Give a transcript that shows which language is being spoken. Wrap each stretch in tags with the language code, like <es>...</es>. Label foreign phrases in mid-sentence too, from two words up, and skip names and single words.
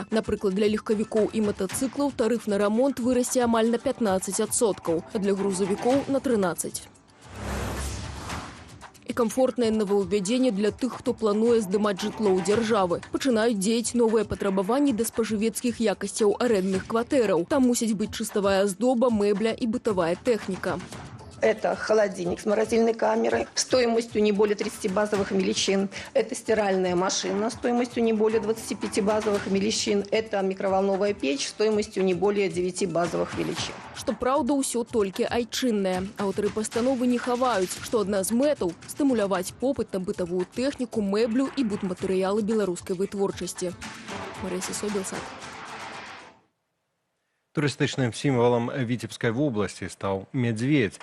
<be>Напрыклад, для легкавікоў і матацыклаў тарыф на рамонт вырасце амаль на 15%, а для грузавікоў на 13%. І камфортнае новаўвядзенне для тых, хто плануе здымаць жытло ў дзяржавы. Пачынаюць дзеяць новыя патрабаванні да спажывецкіх якасцяў арэндных кватэраў. Там мусіць быць чыставая аздоба, мэбля і бытавая тэхніка.</be> <ru>Это холодильник с морозильной камерой стоимостью не более 30 базовых величин. Это стиральная машина стоимостью не более 25 базовых величин. Это микроволновая печь стоимостью не более 9 базовых величин.</ru> <be>Што праўда, усё толькі айчыннае. Аўтары пастановы не хаваюць, што адна з мэтаў – стымуляваць попыт на бытавую тэхніку, мэблю і будматэрыялы беларускай вытворчасці. Марыя Сысой-Белсад. Турыстычным сімвалам Віцебскай вобласці стаў мядзведзь.</be>